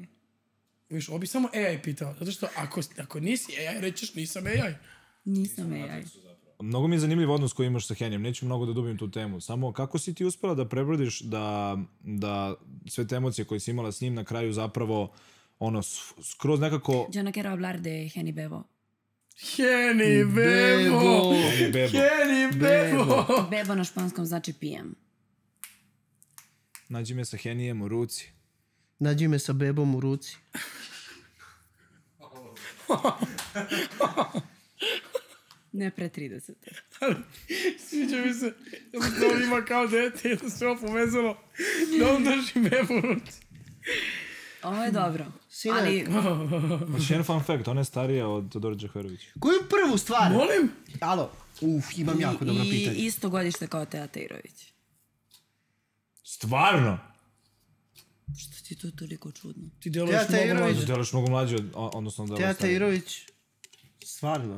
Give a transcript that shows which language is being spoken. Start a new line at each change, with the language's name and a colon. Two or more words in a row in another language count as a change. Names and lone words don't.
Serbian: Viš, ovo bi samo AI pitao. Zato što ako nisi AI, rećeš nisam AI. Nisam AI. Mnogo mi je zanimljiv odnos koji imaš sa Henijem, neću mnogo da dubijem tu temu. Samo kako si ti uspela da prebrodiš da sve te emocije koje si imala s njim na kraju zapravo ono, skroz nekako...
Spanish: Yo no quiero hablar de Henny Bebo.
Serbian: Heni bebo! Heni bebo! Bebo na španskom znači pijem. Nađi me sa Henijem u ruci. Nađi me sa bebom u ruci. Ne pre 30. Sviđa mi se da on ima kao dete i da se ovo povezalo da on drži bebu u ruci. Ovo je dobro. Sine, Ali Znači, jedan
English: fun fact,
Serbian: ona je starija od Todora Đaherović. koju prvu stvar? Molim? Alo, imam jako dobro pitanje. i isto godište kao Teja Tejrović. Stvarno? Što ti to toliko čudno? Ti deluješ Teja mnogo Tejrović. mlađe. Delaš mnogo mlađe, odnosno da Teja Tejrović, stvarno.